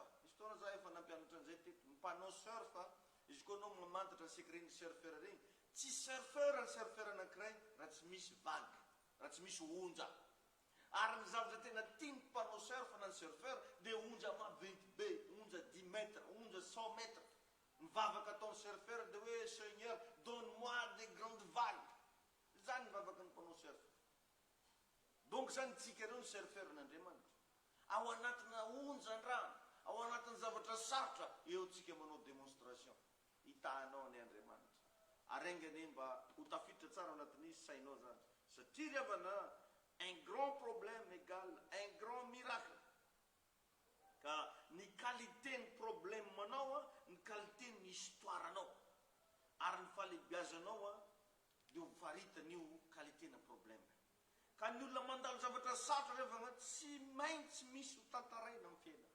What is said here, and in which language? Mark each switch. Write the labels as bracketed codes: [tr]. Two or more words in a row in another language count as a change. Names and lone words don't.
[mg] Misy fotoana za efa nampianatra an'izay teto. Ny mpanao surfa, izy koa anao mamantatra ny secret ny surfeur regny, tsy surfeur ny surfeur anankiray raha tsy misy vague, raha tsy misy onja. Ary ny zavatra tena tiany mpanao surf na ny surfeur dia onja maventy be, onja 10 mètres, onja 100 mètres. Mivavaka ataon'ny surfeur dia hoe [fr] Seigneur, donne-moi des grandes vagues. [mg] Zany mivavaka ny mpanao surf. Donc zany tsika ireo ny surfeur n'Andriamanitra. ao anatina onjan-drano ao anatin'ny zavatra sarotra eo tsika manao démonstration hitanao ny Andriamanitra arengany mba ho tafiditra tsara anatin'izy sainao zany satria riavana [fr] un grand problème égale un grand miracle [mg] ka ny qualité ny problème manao a ny qualité ny histoire anao ary ny fahalebiazanao a dia mifaritany io qualité na problème ka ny olona mandalo zavatra sarotra revana tsy maintsy misy ho tantaraina amin'ny fiaina